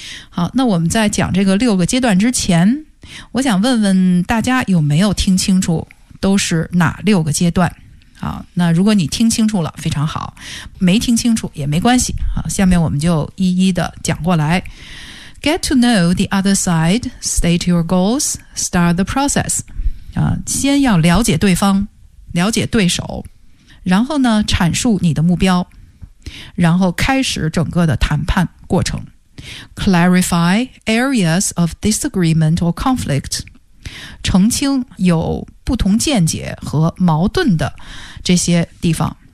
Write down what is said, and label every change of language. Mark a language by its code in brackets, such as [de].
[zh] 好，那我们在讲这个六个阶段之前，我想问问大家有没有听清楚都是哪六个阶段？好，那如果你听清楚了，非常好；没听清楚也没关系。好，下面我们就一一的讲过来。 [en] Get to know the other side, state your goals, start the process. [zh] 先要了解对方，了解对手，然后呢阐述你的目标，然后开始整个的谈判过程。 [en] Clarify areas of disagreement or conflict， [zh] 澄清有不同见解和矛盾的这些地方。